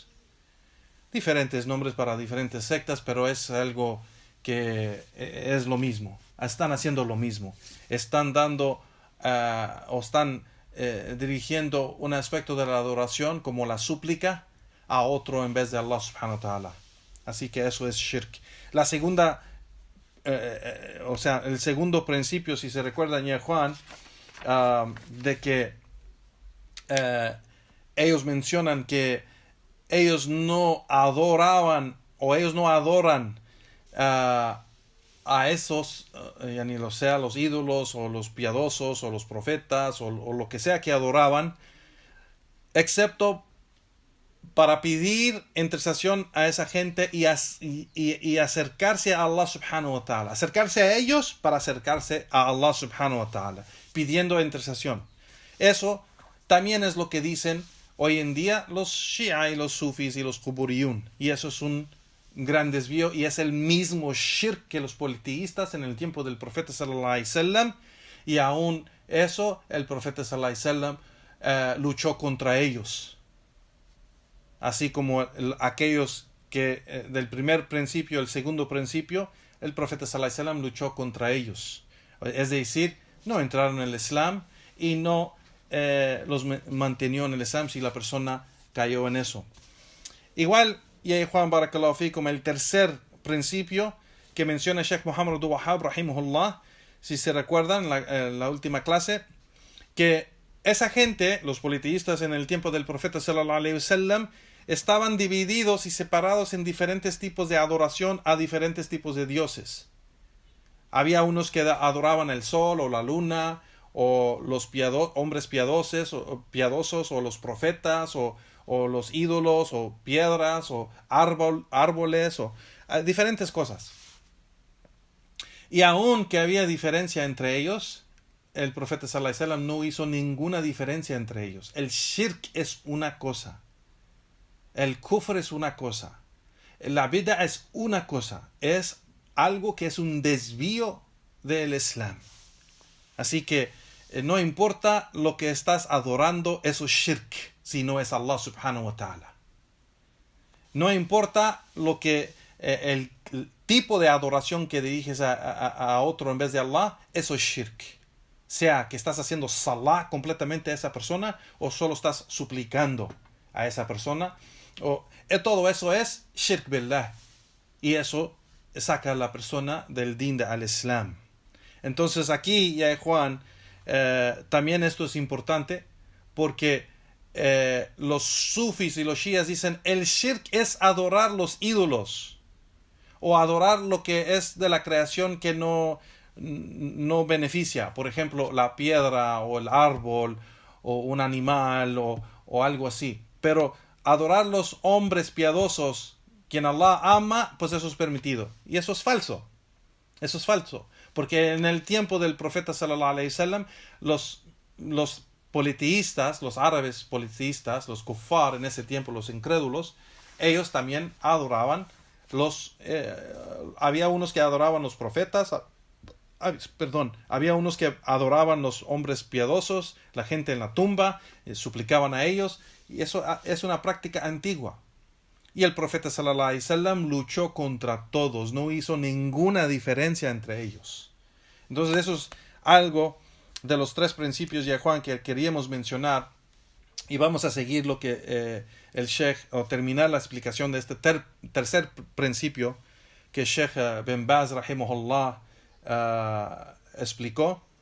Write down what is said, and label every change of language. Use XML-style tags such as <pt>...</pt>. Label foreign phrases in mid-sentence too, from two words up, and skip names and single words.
<es>Diferentes nombres para diferentes sectas, pero es algo que es lo mismo. Están haciendo lo mismo. Están dando o están dirigiendo un aspecto de la adoración como la súplica a otro en vez de</es> <ar>الله سبحانه وتعالى.</ar> <es>Así que eso es shirk. La segunda, el segundo principio, si se recuerdan ya Juan, de que ellos mencionan que ellos no adoraban o ellos no adoran a esos, los ídolos o los piadosos o los profetas o lo que sea que adoraban, excepto para pedir intercesión a esa gente y acercarse a</es> <ar>الله سبحانه وتعالى.</ar> <es>Acercarse a ellos para acercarse a</es> <ar>الله سبحانه وتعالى,</ar> <es>pidiendo intercesión. Eso también es lo que dicen hoy en día los Shia y los Sufis y los Quburiyun. Y eso es un gran desvío y es el mismo shirk que los politeístas en el tiempo del profeta</es> <ar>صلى الله عليه وسلم.</ar> <es>Y aún eso, el profeta</es> <ar>صلى الله عليه وسلم</ar> <es>luchó contra ellos. Así como aquellos que del primer principio, el segundo principio, el profeta</es> <ar>صلى الله عليه وسلم</ar> <es>luchó contra ellos. Es decir, no entraron en el Islam y no los mantenió en el Islam si la persona cayó en eso. Igual, y Juan</es> <ar>بارك الله فيكم,</ar> <es>el tercer principio que menciona Sheikh Muhammad Abdul Wahhab rahimahullah, si se recuerdan en la última clase, que esa gente, los politeístas en el tiempo del profeta</es> <ar>صلى الله عليه وسلم,</ar> <es>estaban divididos y separados en diferentes tipos de adoración a diferentes tipos de dioses. Había unos que adoraban el sol o la luna, o los hombres piadosos, o los profetas, o los ídolos, o piedras, o árboles, o diferentes cosas. Y aun que había diferencia entre ellos, el profeta</es> <ar>صلى الله عليه وسلم</ar> <es>no hizo ninguna diferencia entre ellos. El shirk es una cosa El kufr es una cosa. La bid'a es una cosa. Es algo que es un desvío del Islam. Así que no importa lo que estás adorando, eso es shirk, si no es</es> <ar>الله سبحانه وتعالى.</ar> <es>No importa lo que el tipo de adoración que diriges a otro en vez de Allah, eso es shirk. Sea que estás haciendo salah completamente a esa persona o solo estás suplicando a esa persona. Todo eso es</es> <ar>شرك بالله.</ar> <es>Y eso saca a la persona del</es> <ar>دين الإسلام.</ar> <es>Entonces aquí, ya Juan, también esto es importante porque los sufis y los shias dicen el shirk es adorar los ídolos o adorar lo que es de la creación que no beneficia, por ejemplo la piedra o el árbol o un animal o algo así. Pero adorar los hombres piadosos quien Allah ama, pues eso es permitido, y eso es falso. Eso es falso, porque en el tiempo del profeta</es> <ar>صلى الله عليه وسلم</ar> <es>los politeístas, los árabes politeístas, los kuffar en ese tiempo, los incrédulos, ellos también adoraban había unos que adoraban los profetas, había unos que adoraban los hombres piadosos, la gente en la tumba, suplicaban a ellos, y eso es una práctica antigua. Y el profeta</es> <ar>صلى الله عليه وسلم</ar> <es>luchó contra todos, no hizo ninguna diferencia entre ellos. Entonces eso es algo de los tres principios, ya Juan, que queríamos mencionar. Y vamos a seguir lo que el Sheikh, o terminar la explicación de este tercer principio que Sheikh Ben Baz, rahimahullah, explicó.</es>